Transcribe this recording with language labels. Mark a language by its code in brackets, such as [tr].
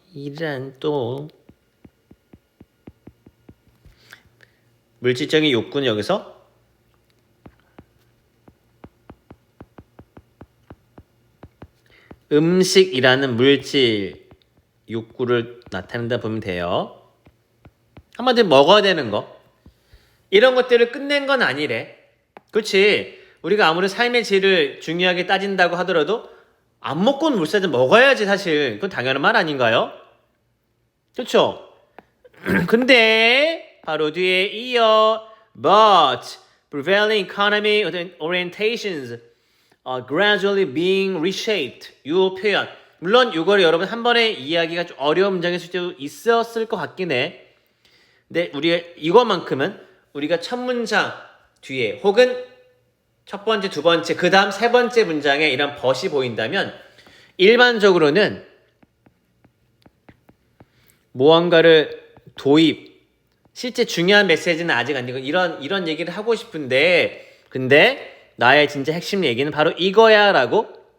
[ko] 이란 또 물질적인 욕구는 여기서 음식이라는 물질 욕구를 나타낸다 보면 돼요. 한마디로 먹어야 되는 거. 이런 것들을 끝낸 건 아니래. 그렇지. 우리가 아무리 삶의 질을 중요하게 따진다고 하더라도 안 먹고는 못 살지. 먹어야지 사실. 그건 당연한 말 아닌가요? 그렇죠? 근데 바로 뒤에 이어 [en] but prevailing economy orientations are gradually being reshaped. [ko] 이 표현. 물론 이걸 여러분 한 번에 이해하기가 좀 어려운 문장일 수도 있었을 것 같긴 해. 근데 우리가 이것만큼은 우리가 첫 문장 뒤에 혹은 첫 번째, 두 번째, 그 다음 세 번째 문장에 이런 but이 보인다면 일반적으로는 무언가를 실제 중요한 메시지는 아직 안 되고 이런 얘기를 하고 싶은데 근데 나의 진짜 핵심 얘기는 바로 이거야 라고